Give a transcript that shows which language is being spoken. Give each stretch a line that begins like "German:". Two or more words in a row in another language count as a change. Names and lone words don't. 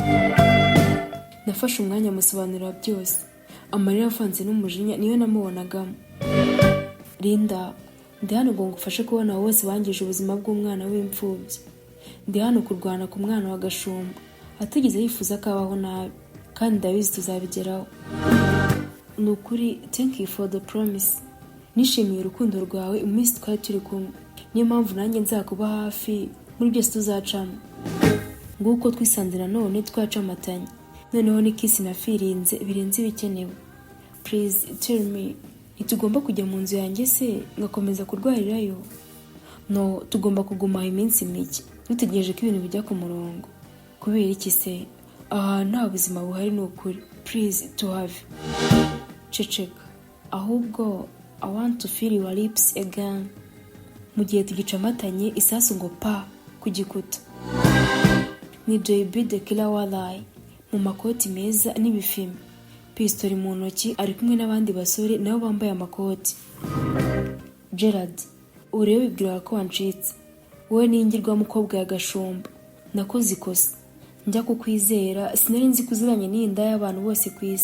Kinyarwanda: Nafashe umwanya musobanurira byose, amarira avanze n'umujinya niyo namubonagamo. Linda, ndi hano ngo ngufashe kubona wose wangije ubuzima bw'umwana w'imfubyi. Ndi hano kurwana ku mwana wa Gashumba atigeze yifuza ko abaho nabi, kandi ndabizi tuzabigeraho. Ni ukuri,
English: thank you for the promise.
Kinyarwanda: Nishimiye urukundo rwawe iminsi twari turi kumwe, niyo mpamvu nanjye nzakuba hafi muri byose tuzacamo. Nguko twisanze nanone twacamatanye, noneho ni kiss na firinze birenze ibikenewe.
English: Please tell me,
Kinyarwanda: ntitugomba kujya mu nzu yanjye se ngakomeza kurwarirayo? No, tugomba kuguma iminsi mike dutegereje ko ibintu bijya ku murongo. Kubera iki se? Aha nta buzima buhari ni ukuri.
English: Please to have.
Kinyarwanda: Ceceka.
English: Ahubwo I want to feel your lips again.
Kinyarwanda: Mu gihe tugicamatanye isasu ngo pa ku gikuta. Ni JB the killer walai mu makoti meza n'ibifime, pistoli mu ntoki, ari kumwe n'abandi basore nabo bambaye amakoti. Gerard, urebe wibwira ko wancitse. Wowe n'ingirwa mukobwa ya Gashumba. Nakoze ikosa. Njya kukwizera, sinari nzi kuziranye n'inda y'abantu bose ku isi.